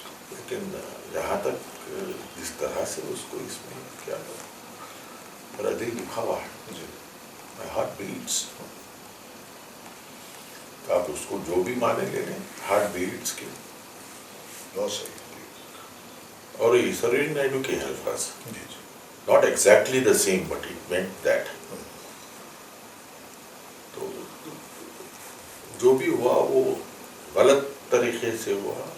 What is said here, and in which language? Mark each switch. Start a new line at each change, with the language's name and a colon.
Urdu: لیکن جہاں تک جس طرح سے اس کو اس میں کیا میرا دل دکھا ہوا ہے،
English: My heart beats.
Urdu: آپ اس کو جو بھی مانے لے لیں، ہارٹ بیٹس کے بہت صحیح. اور یہ سروجنی نائیڈو کے الفاظ
English: not exactly the same, but it meant that.
Urdu: تو جو بھی ہوا وہ غلط طریقے سے ہوا.